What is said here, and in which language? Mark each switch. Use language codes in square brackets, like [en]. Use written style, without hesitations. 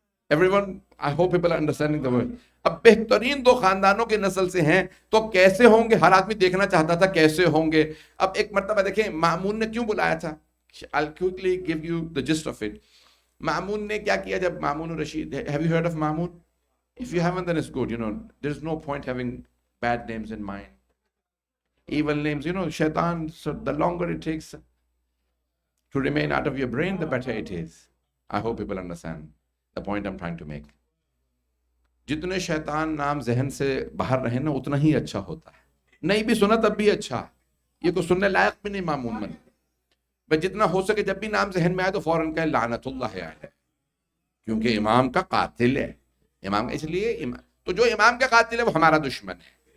[en] Everyone, I hope people are understanding the word. [ur] اب بہترین دو خاندانوں کے نسل سے ہیں تو کیسے ہوں گے؟ ہر آدمی دیکھنا چاہتا تھا کیسے ہوں گے. اب ایک مرتبہ دیکھیں مامون نے کیوں بلایا تھا. [en] I'll quickly give you the gist of it. [ur] مامون نے کیا کیا جب مامون Rashid, [en] have you heard of Mamun? If you haven't, then it's good. There's no point having bad names in mind. Evil names, shaitan, so the longer it takes to remain out of your brain, the better it is. I hope people understand the point I'm trying to make. [ur] جتنے شیطان نام ذہن سے باہر رہے نا اتنا ہی اچھا ہوتا ہے. نہیں بھی سنا تب بھی اچھا. یہ کوئی سننے لائق بھی نہیں مامون من. بس جتنا ہو سکے جب بھی نام ذہن میں آئے تو فوراً کہے لعنت اللہ علیہ، کیونکہ امام کا قاتل ہے. امام اس لیے تو جو امام کا قاتل ہے وہ ہمارا دشمن ہے.